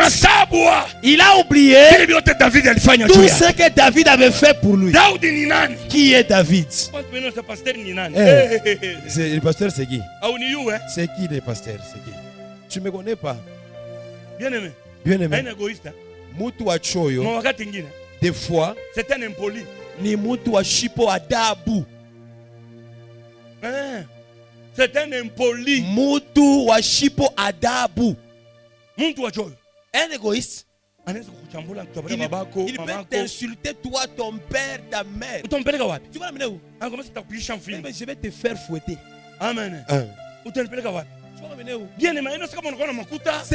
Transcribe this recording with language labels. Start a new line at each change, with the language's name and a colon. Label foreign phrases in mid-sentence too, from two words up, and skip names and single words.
French: Il a oublié tout ce que David avait fait pour lui. Qui est David? Le pasteur, c'est qui? C'est qui le pasteur? C'est qui? Tu ne me connais pas. Bien-aimé. Bien-aimé.
Swahili: Mutu wa choyo.
French: Des fois, c'est un impoli.
Swahili: Ni mutu wa shipo adabu.
French: C'est un impoli.
Swahili: Mutu wa shipo adabu.
French: Un égoïste. Il peut t'insulter toi, ton père, ta mère. Tu vas l'amener où? Je vais te faire fouetter. Amen. Tu vas l'amener où? Ce